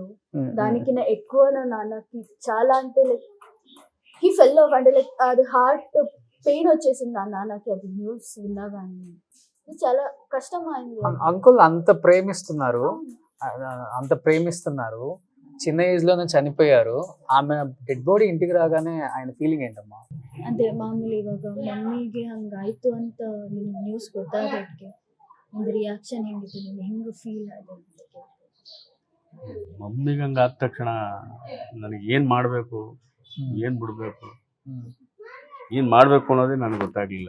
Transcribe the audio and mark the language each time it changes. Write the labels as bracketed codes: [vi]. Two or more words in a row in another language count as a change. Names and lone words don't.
[te] దానికి నా ఎక్కువ నా నాన్నకి చాలా అంటే [en] like he fell off, [te] అంటే లైక్ అది [en] heart pain [te] వచ్చేసింది నా నాన్నకి అది న్యూస్ విన్నా కానీ. చాలా కష్టం అయింది. అంకుల్ అంత ప్రేమిస్తున్నారు, చిన్న ఏజ్ లోనే చనిపోయారు. ఆమె [en] dead body [te] ఇంటికి రాగానే ఆయన ಫೀಲಿಂಗ್ ఏంటమ్మా? [kn] ಅದೇ ಮಾಮೂಲಿ ಇವಾಗ ಮಮ್ಮಿಗೆ ಹಂಗಾಯ್ತು ಅಂತ ನ್ಯೂಸ್ ಗೊತ್ತಾಗೋದಕ್ಕೆ ಒಂದು ರಿಯಾಕ್ಷನ್ ಹೆಂಗಿತ್ತು, ನಿಮ್ಗೆ ಹೆಂಗೆ ಫೀಲ್ ಆಗಿದೆ? ಮಮ್ಮಿಗೆ ಹಂಗೆ ಆದ ತಕ್ಷಣ ನನಗೆ ಏನು ಮಾಡಬೇಕು, ಏನು ಬಿಡಬೇಕು, ಏನು ಮಾಡಬೇಕು ಅನ್ನೋದೇ ನನಗೆ ಗೊತ್ತಾಗಲಿಲ್ಲ.